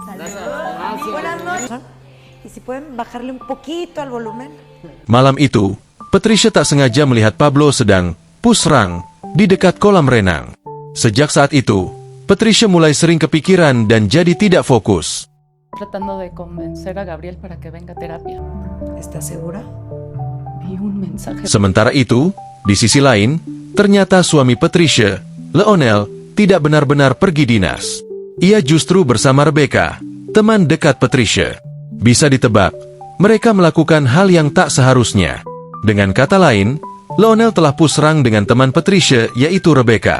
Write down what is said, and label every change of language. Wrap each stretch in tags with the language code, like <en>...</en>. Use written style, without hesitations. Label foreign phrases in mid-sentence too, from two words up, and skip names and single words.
<id>Malam itu, Patricia tak sengaja melihat Pablo sedang pusrang di dekat kolam renang. Sejak saat itu, Patricia mulai sering kepikiran dan jadi tidak fokus.</id> <es>Tratando de convencer a Gabriel para que venga a terapia. ¿Estás segura? Vi un mensaje.</es> <id>Sementara itu, di sisi lain, ternyata suami Patricia, Leonel, tidak benar-benar pergi dinas. Ia justru bersama Rebecca, teman dekat Patricia. Bisa ditebak, mereka melakukan hal yang tak seharusnya. Dengan kata lain, Leonel telah pusrang dengan teman Patricia, yaitu Rebecca.</id>